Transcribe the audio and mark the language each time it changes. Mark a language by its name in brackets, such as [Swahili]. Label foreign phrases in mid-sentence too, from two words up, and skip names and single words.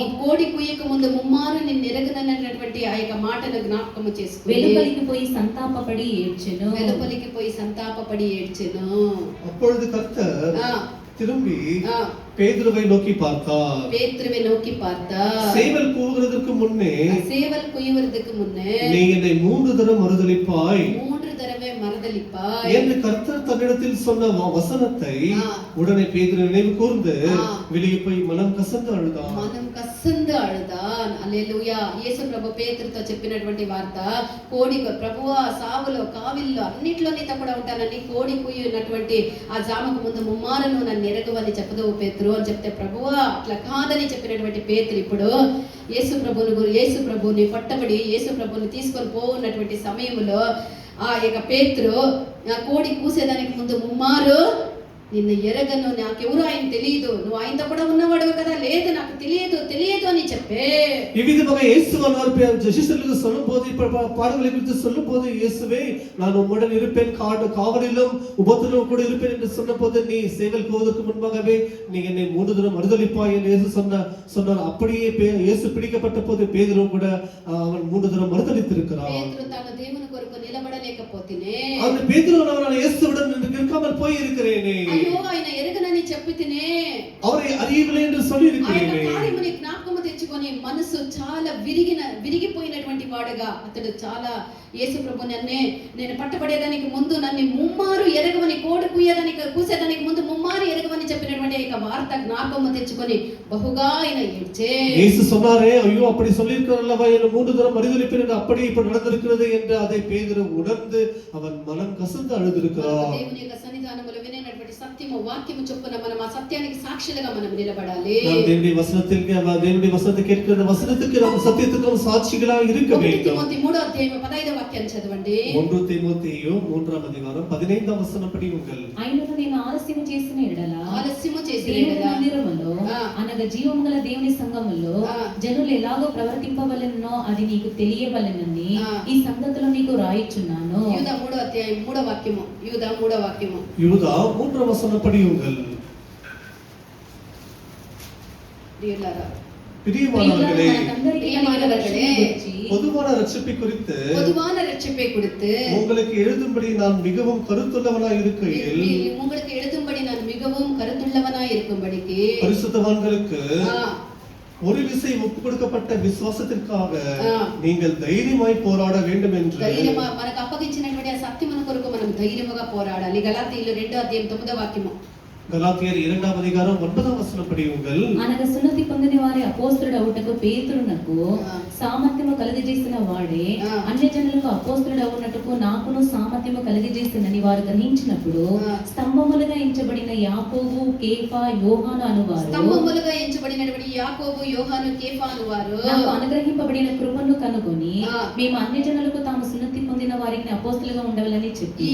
[Telugu] కోడి కుయ్యక ముందు ముమ్మారు నిన్ను ఎరగనన్నటువంటి ఆ యొక్క మాటను జ్ఞాపకము చేసుకుని వెలుపలికి పోయి సంతాపపడి ఏడ్చెను. వెలుపలికి పోయి సంతాపపడి ఏడ్చెను. [Tamil] அப்பொழுது கர்த்தர் ఆ, திரும்பி ఆ, பேதுருவை நோக்கி பார்த்தார். பேதுருவை நோக்கி பார்த்தார். சேவல் கூவுகிறதுக்கு முன்னே சேவல் குய்வதற்கு முன்னே நீ என்னை 3 தரம் மறுதலிப்பாய் 3 தடவை மறுதலிப்பாய் என்று கர்த்தர் தன்னிடத்தில் சொன்ன வசனத்தை ஆ. உடனே பேதுரு நினைவு கூர்ந்து ஆ. வெளியே போய் மனம் கசந்து அழுதான். மனம் கசந்து அழுதான். அல்லேலூயா. [Telugu] యేసు ప్రభు పేతురుతో చెప్పినటువంటి వార్త, కోడి ప్రభువా సావులో, కావిల్లో అన్నిట్లో నీతో కూడా ఉంటానని, కోడి కుయ్యినటువంటి ఆ జామకు ముందు ముమ్మారును నన్ను ఎరగవని చెప్పదు పేతురు అని చెప్తే, ప్రభువా అట్లా కాదని చెప్పినటువంటి పేతురు ఇప్పుడు యేసు ప్రభుని పట్టబడి యేసు ప్రభుని తీసుకొని పోన్నటువంటి సమయంలో ఆ యొక్క పేతురు కోడి కూసేదానికి ముందు ముమ్మారు నిన్ను ఎరగను, నాకెవరు ఆయన తెలియదు, నువ్వు ఆయనతో కూడా ఉన్నవాడు కదా, లేదు నాకు తెలియదు అని చెప్పే. [Tamil] இவ்விதமாக இயேசுவானவர் சிஷ்யர்களுக்கு சொல்லும்போது, பாடுகளை குறித்து சொல்லும்போது, இயேசுவே நான் உம்முடன் இருப்பேன், காவலிலும் உபத்திலும் கூட இருப்பேன் என்று சொன்னபோது, நீ சேவல் கூவுவதற்கு முன்பாகவே நீ என்னை 3 தரம் மறுதலிப்பாய் என்று இயேசு சொன்னார். அப்படியே இயேசு பிடிக்கப்பட்ட போது பேதுரு கூட அவன் 3 தரம் மறுதலித்திருக்கிறான். [Telugu] పేతురు తాను దేవుని కొరకు నిలబడలేకపోతేనే, [Tamil] அந்த பேதுரு நான் இயேசுவுடன் நிற்காமல் போய் இருக்கிறேனே, [Telugu] అయ్యో ఆయన ఎరగనని చెప్పితేనే, [Tamil] அவரை அறியவில்லை என்று சொல்லி [Telugu] ఆయన [Tamil] இருக்கிறேனே, [Telugu] కార్యముని జ్ఞాపకము తెచ్చుకొని మనసు చాలా విరిగిపోయినటువంటి వాడు వాడుగా అతడు చాలా యేసు ప్రభు నేను పట్టబడేదానికి ముందు నన్ను ముమ్మారు ఎరగవని కోడి కూసేదానికి ముందు ముమ్మారు ఎరగవని చెప్పినటువంటి ఇక వార్త జ్ఞాపకము తెచ్చుకొని బహుగా ఆయన ఏడ్చే. [Tamil] இயேசு சொன்னாரே, ஐயோ அப்படி சொல்லியிருக்கிறார் அல்லவா, என்ன 3 தரம் மறுதலிப்பேன் அப்படி இப்ப நடந்திருக்கிறது என்று அதை பேதுரு உணர்ந்து அவன் மனம் கசந்து அழுதிருக்கிறான். [Telugu] దేవుని యొక్క సన్నిధానములో వినేటువంటి సత్యము వాక్యము చొప్పున మనం ఆ సత్యానికి సాక్షులుగా మనం నిలబడాలి. [Tamil] நாம் தேவனுடைய வசனத்தை கேட்கிற வசனத்துக்கு நாம் சத்தியத்துக்கு சாட்சிகளாக இருக்க வேண்டும். [Telugu] తిమోతి 3వ అధ్యాయం 15వ వాక్యాన్ని చదవండి. 1 తిమోతియు 3వ అధ్యాయం 15వ వచనం పడియుంగల్. ఆయనను నేను ఆలస్యము చేసిన ఎడల దేవుని మందిరములో అనగా జీవము గల దేవుని సంఘములో జనులు ఎలాగో ప్రవర్తింపవలెనో అది నీకు తెలియవలెనని ఈ సంగతులు నీకు రాయిచున్నాను. యూదా 3వ అధ్యాయం 3వ వాక్యము. యూదా 3వ వాక్యము. యూదా 3వ వచనం పడియుంగల్. [Tamil] பிரியமானவர்களே, பொதுவான ரட்சிப்பை குறித்து உங்களுக்கு எழுதும்படி நான் மிகவும் கருத்துள்ளவனாய் இருக்கையில் பரிசுத்தவான்களுக்கு ஒரு விசை ஒப்புக் கொடுக்கப்பட்ட விசுவாசத்திற்காக நீங்கள் தைரியமாய் போராட வேண்டும் என்று [Telugu] మనకు అప్పగించినటువంటి ఆ సత్యమును కొరకు మనం ధైర్యముగా పోరాడాలి. గలాతీయులు 2వ అధ్యాయం 9వ వాక్యము. గలాతీయులు 2వ అధ్యాయం 9వ వచనం పడియుంగల్. అనగా సున్నతి పొందిన వారి అపోస్తలుడు అవుటకు పేతురునకు సామర్థ్యము కలుగజేసిన వాడే అన్యజనులకు అపోస్తలుడు అవునట్టుకు నాకును సామర్థ్యము కలుగజేసినని వారు గ్రహించినప్పుడు స్తంభములుగా ఎంచబడిన యాకోబు, కేఫా, యోహాను అనువారు నాకు అనుగ్రహింపబడిన కృపను కనుగొని మేము అన్యజనులకు తాము సున్నతి పొందిన వారికి అపోస్తలుగా ఉండవాలని చెప్పి